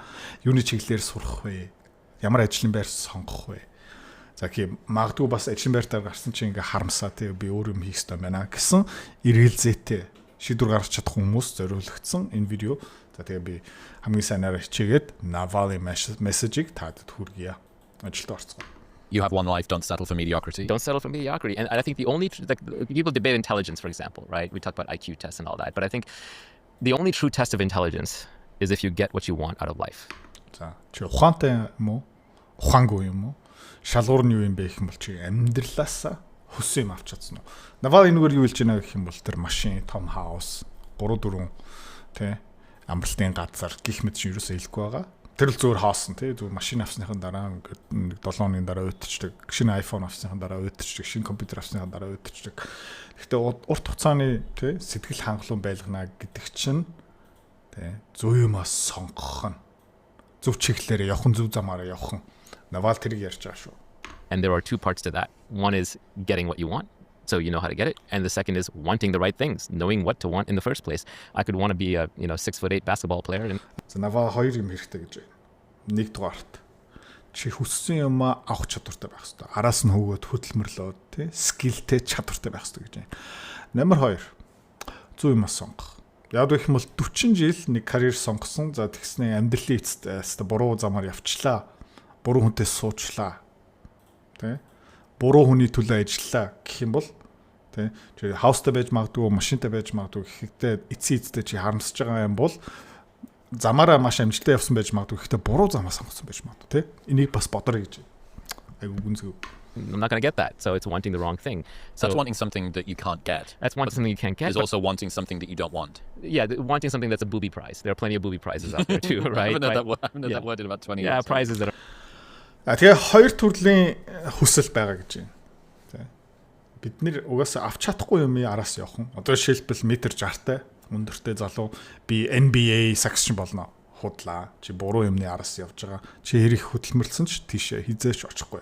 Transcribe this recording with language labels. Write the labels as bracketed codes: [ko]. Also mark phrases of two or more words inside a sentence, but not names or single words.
[mn] Юуны чиглэлээр сурах вэ? Ямар ажлын байр сонгох вэ? За гэх магадгүй бас ажлын байртаа гарсан чинь ингээ харамсаа те би өөр юм хийх ёстой байна гэсэн эргэлзээтэй шийдвэр гаргаж чадах хүмүүс зориулагдсан энэ видео. За тэгээ би хамгийн сайнаар хичээгээд Naval-ийн мессежийг таад хүргье. Ажилд орцгоо. [en] You have one life, don't settle for mediocrity. Don't settle for mediocrity. And I think the only, people debate intelligence, for example, right? We talk about IQ tests and all that. But I think the only true test of intelligence is if you get what you want out of life. [mn] За, чи ухаантай юм уу? Ухаангүй юм уу? Шалгуур нь юу юм бэ гэх юм бол чи амьдралаасаа хүссэн юм авч чадсан уу? Naval энэгээр юу хэлж байна гэх юм бол тэр машин, том хаус, 3 4 тий амралтын газар гих мэт чинь юусоо хэлэхгүй байгаа. Тэр л зүгээр хоосон тий зүгээр машин авсныхан дараа ингээд 7 хоногийн дараа өдөрчдөг. Шинэ iPhone авсныхан дараа өдөрчдөг. Шинэ компьютер авсныхан дараа өдөрчдөг. Гэхдээ урт хугацааны тий сэтгэл хангалуун байлгана гэдэг чинь тий зөв юмас сонгох нь зөв чиглэлээр явах, зөв замаараа явах. Naval тэрийг ярьж байгаа шүү. [en] And there are two parts to that. One is getting what you want, so you know how to get it. And the second is wanting the right things, knowing what to want in the first place. I could want to be a 6'8" basketball player. And [mn] За Naval хоёр юм хэрэгтэй гэж байна. Нэгдүгээрт чи хүссэн юм авах чадвартай байх хэрэгтэй. Араас нь хөвгөд хөдөлмөрлөөд тий скиллтэй чадвартай байх хэрэгтэй гэж байна. Номер 2 зөв юм сонгох. Яг гэх юм бол 40 жил нэг карьер сонгосон. За тэгснэ амьдралын эцэст буруу замаар явчлаа. Буруу хүнтэй суучлаа. Тэ? Буруу хүний төлөө ажиллаа гэх юм бол тэ чи хаустай байж магадгүй, машинтай байж магадгүй гэхдээ эцсийн чи харамсаж байгаа юм бол замаараа маш амжилттай явсан байж магадгүй гэхдээ буруу замаа сонгосон байж магадгүй тэ? Энийг бас бодорой гэж. Айгу гүнзгий. [en] I'm not going to get that. So it's wanting the wrong thing. So that's wanting something that you can't get. That's wanting something you can't get. There's also wanting something that you don't want. Yeah, wanting something that's a booby prize. There are plenty of booby prizes out there too, right? I haven't heard that word in about 20 years. Yeah, prizes that are... [mn] Тэгээ хоёр төрлийн хүсэл байгаа гэж байна. Тэ. Бид нэр угаасаа авч чадахгүй юм араас явах нь. Одоо жишээлбэл метр 60-тай өндөртэй залуу би NBA сагсчин болно. Худлаа. Чи буруу юмны араас явж байгаа. Чи хэрэг хөдөлмөрлсөн ч тийшээ хизээч очихгүй.